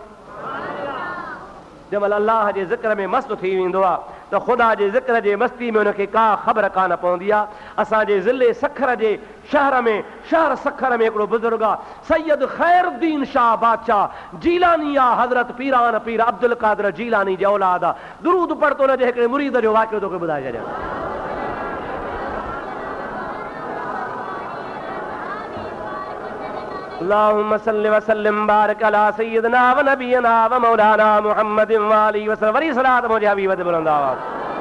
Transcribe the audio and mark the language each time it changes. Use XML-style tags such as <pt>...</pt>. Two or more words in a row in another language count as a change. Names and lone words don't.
<sd>जंहिंमहिल अल्लाह जे ज़िक्र में मस्तु थी वेंदो आहे त ख़ुदा जे ज़िक्र जे मस्ती में हुनखे का ख़बर कान पवंदी आहे। असांजे ज़िले सखर जे शहर सखर में हिकिड़ो बुज़ुर्ग आहे, सैयद ख़ैरुद्दीन शाह बादशाह जीलानी आहे। हज़रत पीरान पीर अब्दुल कादिर जीलानी जी औलाद आहे। दुरूद पढ़तो हुनजे हिकिड़े मुरीद जो वाक़ियो तोखे ॿुधाए छॾियां।</sd> <ar>اللهم صل وسلم بارك على سيدنا ونبينا ومولانا محمد وآله وسلم.</ar> <sd>वरी सलात मुंहिंजे हबीब ते बुलंद आवाज़।</sd>